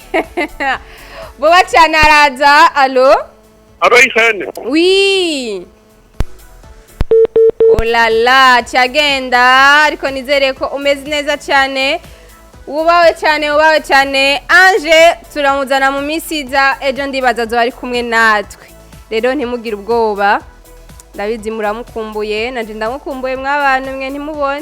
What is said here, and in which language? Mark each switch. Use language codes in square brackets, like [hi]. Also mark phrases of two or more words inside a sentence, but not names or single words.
[rn] Boba cyane araza. Allo Ihene. Oui. Oh la la, cyagenda, ariko nizere ko umeze neza cyane. Ubawe cyane Ange, turamuzana mu misiza, ejo ndibaza zo ari kumwe natwe. Rero ntimugire ubwoba, ndabizi muramukumbuye, nanje ndamukumbuye mw'abantu mwe ntimubone.